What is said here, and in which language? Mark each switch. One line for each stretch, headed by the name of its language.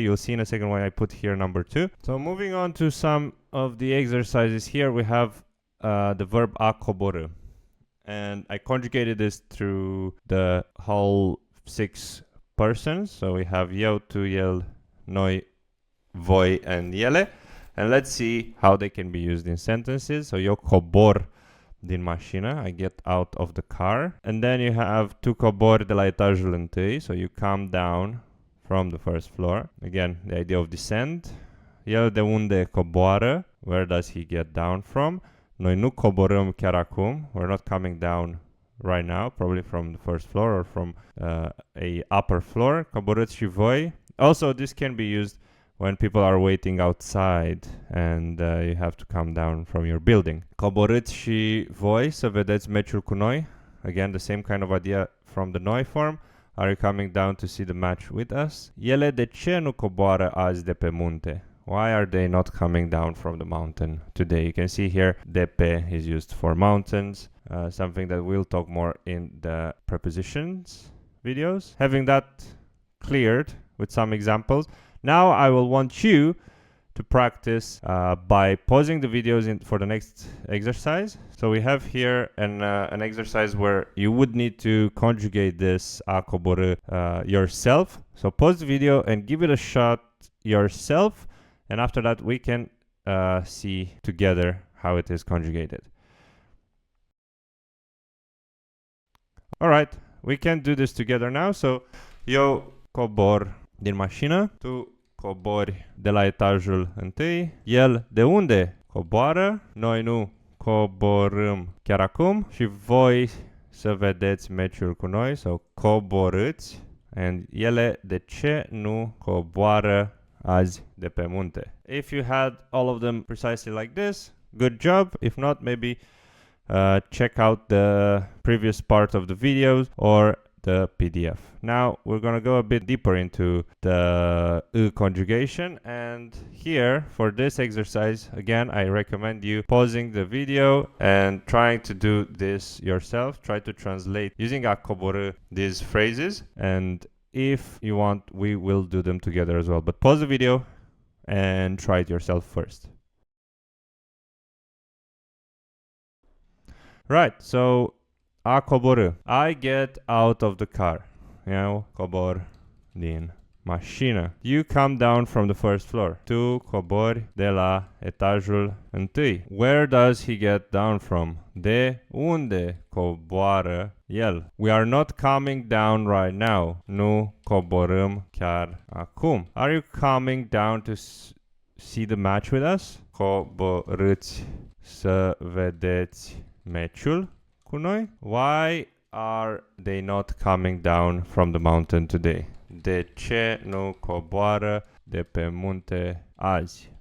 English: You'll see in a second why I put here number 2. So moving on to some of the exercises here, we have the verb a coborî. And I conjugated this through the whole 6 persons. So we have eu, tu, el, noi, voi, and ele. And let's see how they can be used in sentences. So
Romanian: eu cobor din mașină,
English: I get out of the car. And then you have
Romanian: tu cobori de la etajul întâi,
English: so you come down from the first floor. Again, the idea of descent.
Romanian: El de unde coboară,
English: where does he get down from?
Romanian: Noi nu coborâm chiar acum,
English: we're not coming down right now, probably from the first floor or from a upper floor.
Romanian: Coborâți și voi.
English: Also, this can be used when people are waiting outside and you have to come down from your building.
Romanian: Coborâți și voi să vedeți meciul cu noi.
English: Again, the same kind of idea from the noi form. Are you coming down to see the match with us?
Romanian: Ele de ce nu coboară azi de pe munte?
English: Why are they not coming down from the mountain today? You can see here, de pe is used for mountains, something that we'll talk more in the prepositions videos. Having that cleared with some examples, now I will want you to practice by pausing the videos for the next exercise. So we have here an exercise where you would need to conjugate this a coborî yourself. So pause the video and give it a shot yourself. And after that, we can see together how it is conjugated. All right, we can do this together now.
Romanian: So, eu cobor din mașină, tu cobori de la etajul întâi, el de unde coboară, noi nu coborâm chiar acum și voi să vedeți meciul cu noi, so coborâți, and ele de ce nu coboară azi de pe munte.
English: If you had all of them precisely like this, good job. If not, maybe check out the previous part of the videos or the PDF. Now we're going to go a bit deeper into the conjugation, and here for this exercise, again, I recommend you pausing the video and trying to do this yourself. Try to translate using a coborî these phrases, and if you want, we will do them together as well. But pause the video and try it yourself first. Right, so a coborî. I get out of the car.
Romanian: Eu cobor din mașină.
English: You come down from the first floor.
Romanian: Tu cobori de la etajul întâi.
English: Where does he get down from?
Romanian: De unde coboară el?
English: We are not coming down right now.
Romanian: Nu coborâm chiar acum.
English: Are you coming down to see the match with us?
Romanian: Coborâți să vedeți meciul cu noi?
English: Why are they not coming down from the mountain today?
Romanian: De ce nu coboară de pe munte azi?